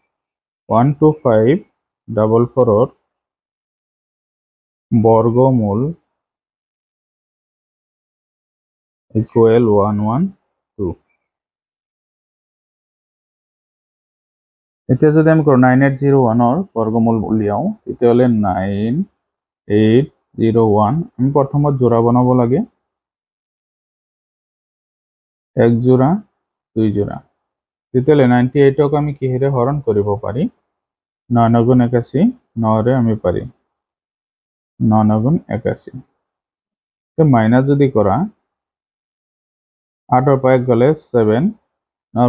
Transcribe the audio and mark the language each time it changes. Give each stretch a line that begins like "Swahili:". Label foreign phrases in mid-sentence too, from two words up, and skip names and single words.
Assamese: 12544 বর্গমূল ইকুয়াল 112 এতিয়া যদি আমি 9801 বর্গমূল উলিয়াও তেতিয়াহলে 9801 আমি প্রথমত জোড়া বানাব লাগে এক জোড়া দুই জোড়া তেতিয়াহলে 98 ক আমি কিহেৰে হৰণ কৰিব পাৰি 9 গুণ 81 9 ৰে আমি পাৰি 9 গুণ 81 তো মাইনাস যদি কৰা 8 ৰ পৰা 1 গলে 7 9 ৰ